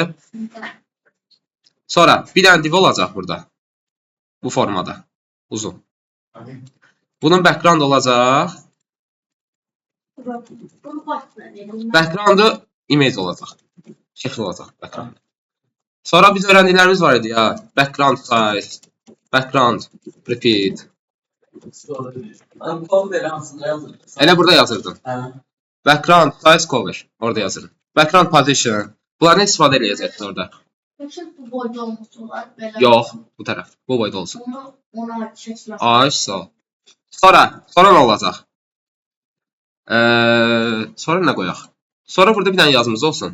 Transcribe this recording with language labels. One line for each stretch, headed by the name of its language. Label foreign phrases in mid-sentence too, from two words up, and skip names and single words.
Azerbaijani: Sonra bir dənə div olacaq burada. Bu formada. Uzun. Bunun background olacaq. Backgroundu image olacaq. Şəkil olacaq background. Sonra biz öyrəndiklərimiz var idi ya.
English: Background size, background repeat.
Azerbaijani: Kol verin aslında yazın. Elə burada yazırdın. Ha.
English: Background size cover. Orada yazırım. Background position.
Azerbaijani: Bunları istifadə edəcəkdir orada. Bu boyda olması var. Yox, bu tərəf. Bu boyda olsun. Ona çeşitli. Ay, sağ ol. Sonra nə olacaq? Sonra nə qoyaq? Sonra burada bir dənə yazımız olsun.